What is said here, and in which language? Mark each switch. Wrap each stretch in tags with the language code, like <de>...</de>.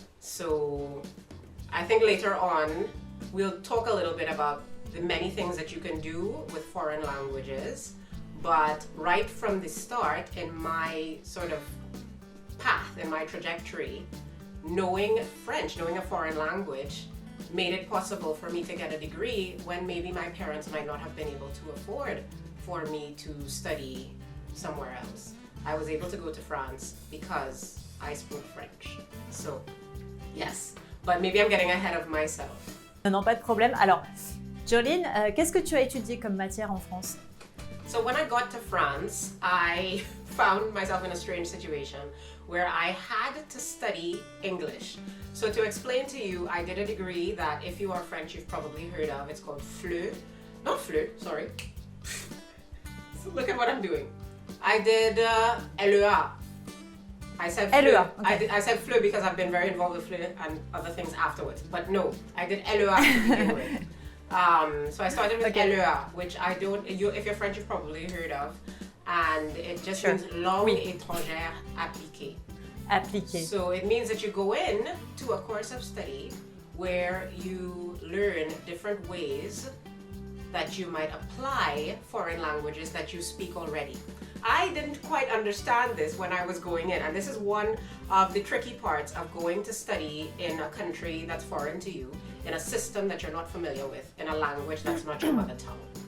<en>So I think later on we'll talk a little bit about the many things that you can do with foreign languages, but right from the start in my sort of path, in my trajectory, knowing French, knowing a foreign language, made it possible for me to get a degree when maybe my parents might not have been able to afford for me to study somewhere else. I was able to go to France because I spoke French. So, yes, but maybe I'm getting ahead of myself.</en> <fr>Non, pas de problème. Alors, Joleen, qu'est-ce que tu as étudié comme matière en France?</fr> <en>So when I got to France, I found myself in a strange situation where I had to study English. So to explain to you, I did a degree that if you are French, you've probably heard of. It's called Fluent. Not Fluent, sorry. So look at what I'm doing. I did LEA. I said LEA. Okay. I said Fluent because I've been very involved with Fluent and other things afterwards. But no, I did LEA to begin with. So I started with LEA, which if you're French, you've probably heard of. And it just means langues étrangères appliquées.</en> <fr>Appliquées.</fr> <en>So it means that you go in to a course of study where you learn different ways that you might apply foreign languages that you speak already. I didn't quite understand this when I was going in, and this is one of the tricky parts of going to study in a country that's foreign to you, in a system that you're not familiar with, in a language that's not your mother tongue.</en>